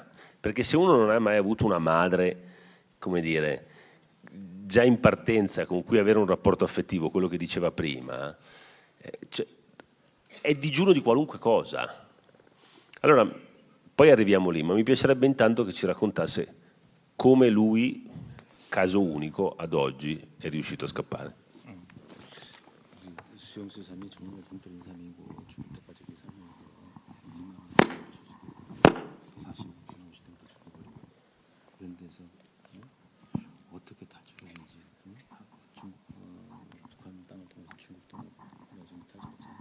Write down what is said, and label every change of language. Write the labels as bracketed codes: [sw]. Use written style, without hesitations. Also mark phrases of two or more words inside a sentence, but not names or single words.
[it] Perché se uno non ha mai avuto una madre, come dire, già in partenza con cui avere un rapporto affettivo, quello che diceva prima, cioè, è digiuno di qualunque cosa. Allora, poi arriviamo lì, ma mi piacerebbe intanto che ci raccontasse come lui, caso unico, ad oggi è riuscito a scappare. [ko] 이런 데서 어떻게 탈출하는지 북한 땅을 통해서 중국 땅을 나중에 탈출했잖아.